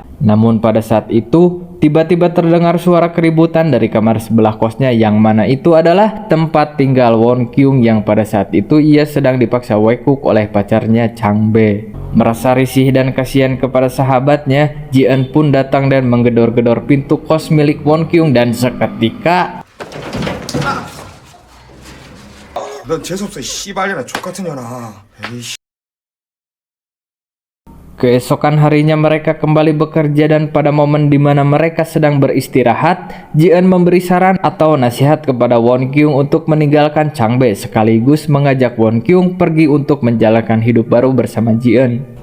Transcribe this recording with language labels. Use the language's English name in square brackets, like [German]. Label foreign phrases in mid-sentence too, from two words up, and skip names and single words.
[Indonesian] Namun pada saat itu, tiba-tiba terdengar suara keributan dari kamar sebelah kosnya, yang mana itu adalah tempat tinggal Won Kyung yang pada saat itu ia sedang dipaksa wekuk oleh pacarnya Chang Be. Merasa risih dan kasihan kepada sahabatnya, Ji-eun pun datang dan menggedor-gedor pintu kos milik Won Kyung dan seketika [Korean] 넌 재수없어, 씨발년아, 족같은 년아. 에이씨. [Indonesian] keesokan harinya mereka kembali bekerja dan pada momen di mana mereka sedang beristirahat, Ji-eun memberi saran atau nasihat kepada Won Kyung untuk meninggalkan Chang Be sekaligus mengajak Won Kyung pergi untuk menjalankan hidup baru bersama Ji-eun.